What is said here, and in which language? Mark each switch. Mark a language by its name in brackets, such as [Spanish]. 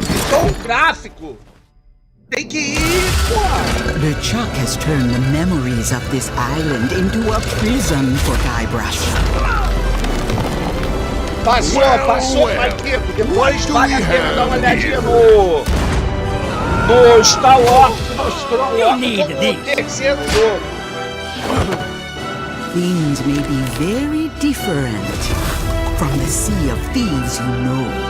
[Portuguese] Então, o gráfico tem que ir, pô. [English] The Chuck has turned the memories of this island into a prison for Guybrush. [Portuguese] Passou, Marquito. Depois vale a pena dar uma olhadinha no Star Wars que mostrou o terceiro jogo. [English] Things may be very different from the sea of thieves you know.